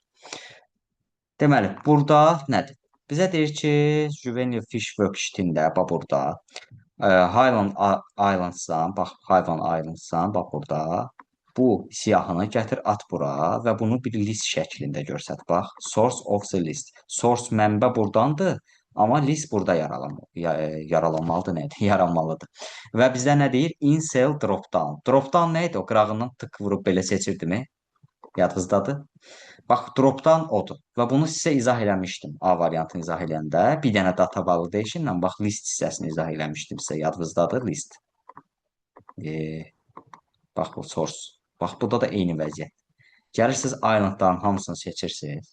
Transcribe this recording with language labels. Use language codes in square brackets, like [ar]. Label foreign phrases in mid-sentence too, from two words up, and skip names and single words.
[az] Deməli, burada nədir? Bizə deyir ki, Juvenile Fish Worksheet-ində, bax burada, Highland Islands-dan, bax, Highland Islands-dan, bax burada, bu siyahını gətir, at bura və bunu bir list şəklində görsət. Bax, [en] source of the list. [az] Source mənbə buradandır, amma list burada yaralanmalıdır, nədir? Yaranmalıdır. Və bizə nə deyir? [en] In cell drop down. Drop down [az] nə idi? O qırağından tık vurub belə seçirdimi? Yadınızdadır. Bax, drop-down odur. Və bunu sizə izah eləmişdim. A variantını izah eləyəndə. Bir dənə [en] data validation- [az] la bax, list hissəsini izah eləmişdim sizə. Yadınızdadır, list. Bax, bu source. Bax, burada da eyni vəziyyət. Gəlirsiniz, islandların hamısını seçirsiniz.